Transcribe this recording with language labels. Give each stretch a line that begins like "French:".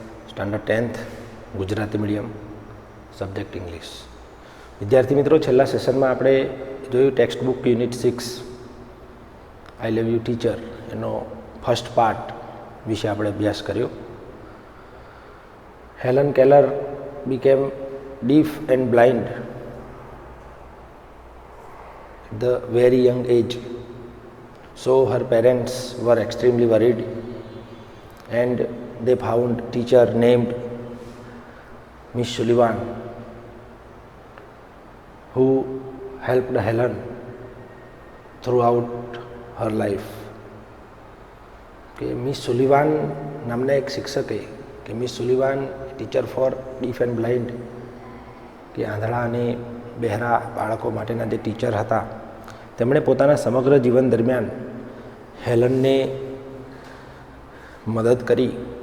English: Standard 10th Gujarati medium, subject English.
Gujarati: વિદ્યાર્થી મિત્રો, છેલ્લા સેશનમાં આપણે જોયું text book unit 6 I love you teacher એનો ફર્સ્ટ પાર્ટ વિશે આપણે અભ્યાસ કર્યો.
English: Helen Keller became deaf and blind at the very young age, so her parents were extremely worried and they found teacher named Miss Sullivan who helped Helen throughout her life.
Gujarati: કે miss Sullivan નામના એક શિક્ષકે કે miss Sullivan
English: teacher for deaf and blind
Gujarati: કે આંધળા અને બહેરા બાળકો માટેના જે ટીચર હતા, તેમણે પોતાના સમગ્ર જીવન દરમિયાન હેલનને મદદ કરી.